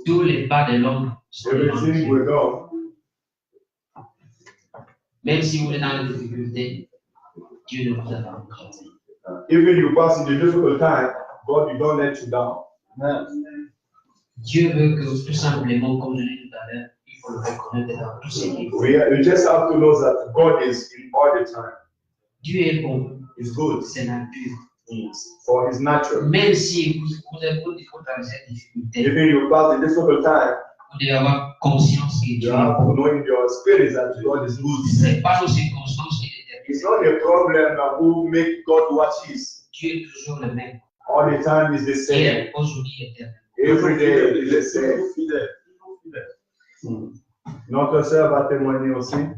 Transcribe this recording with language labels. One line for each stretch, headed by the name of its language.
French: Tous les pas de l'homme sont devant
English: Everything
French: Dieu.
English: we know.
French: Même si vous êtes dans les difficultés, Dieu ne vous abandonne jamais.
English: Even you pass in the difficult time, God will don't let you down.
French: Dieu veut que tout simplement, comme je l'ai dit tout à l'heure, il faut le reconnaître dans tout ce qu'il fait.
English: We just have to know that God is in all the time.
French: Dieu est bon,
English: He's good
French: c'est nature.
English: for His nature.
French: Même si vous êtes dans cette difficulté,
English: Even you pass the difficult time,
French: vous devez avoir conscience que
English: you
French: Dieu est
English: have to
French: bon.
English: know in your spirit that God is good.
French: Ce n'est pas nos circonstances qui déterminent.
English: It's not a problem who make God what He is.
French: Dieu est toujours le même.
English: All the time is the same.
French: Hier, aujourd'hui, éternel.
English: Every day is the same.
French: Notre sœur va témoigner aussi.